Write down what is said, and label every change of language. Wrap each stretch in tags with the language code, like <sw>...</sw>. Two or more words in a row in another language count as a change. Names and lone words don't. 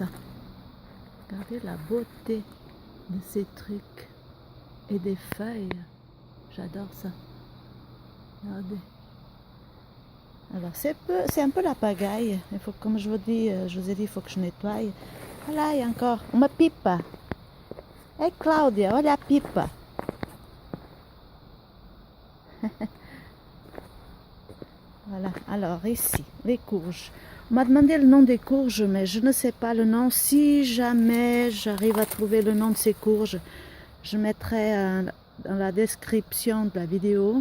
<fr>Regardez la beauté de ces trucs. Et des feuilles. J'adore ça. Regardez. Alors c'est un peu la pagaille. Il faut, comme je vous dis, je vous ai dit, il faut que je nettoie. Voilà, il y a encore</fr> <pt>uma pipa. Hey Claudia, olha a pipa.</pt> <fr>Voilà, alors ici, les courges. On m'a demandé le nom des courges, mais je ne sais pas le nom. Si jamais j'arrive à trouver le nom de ces courges, je mettrai dans la description de la vidéo.</fr>